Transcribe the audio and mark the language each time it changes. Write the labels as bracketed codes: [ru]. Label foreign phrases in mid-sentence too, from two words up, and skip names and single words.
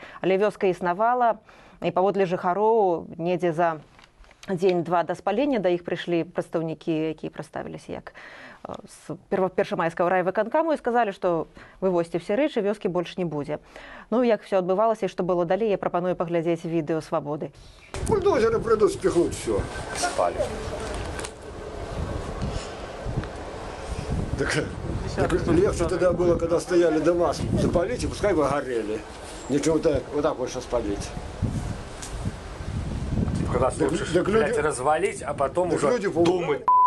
[be] Але вёска існавала, і паводле жыхароў недзе за дзень-два да спалення да іх прыйшлі прадстаўнікі, якія прадставіліся як з першамайскага райвыканкаму і сказалі, што вывозьце все рэчы, вёскі больш не будзе. Ну, як все адбывалася і што было далей, я прапаную паглядзець відэо «Свабоды». [ru] Бульдозеры придут, спихнут все. Спали. Так легче тогда было, когда стояли дома, запалить и пускай бы горели. Ничего вот так больше спалить. Когда лучше, блядь, развалить, а потом уже думать.